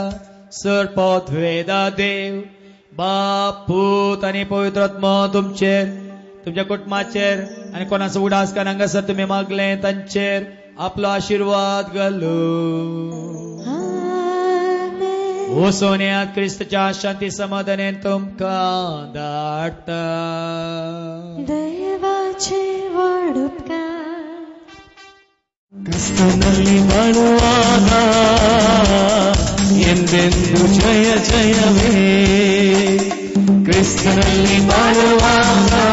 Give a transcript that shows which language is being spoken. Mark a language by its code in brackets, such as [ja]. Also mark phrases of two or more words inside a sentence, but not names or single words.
[kok] सरपोत वेदा देव बाप पूत आनी पवित्र आत्मा तुमचेर, तुमच्या कुटुंबाचेर आनी कोणाचो उडास कान हांगासर तुमी मागले तांचेर आपलो आशीर्वाद घालो. आमेन. ओ सोन्या क्रिस्तच्या शांती समाधानान तुमकां धाडटा. ದೇವಾಚೆ ವಾಡುತ್ಕಾರ [kn] ಕ್ರಿಸ್ತನಲ್ಲಿ ಬಾಳುವಾಗ ಎಂದೆಂದು ಜಯ ಜಯವೇ. ಕ್ರಿಸ್ತನಲ್ಲಿ ಬಾಳುವಾಗ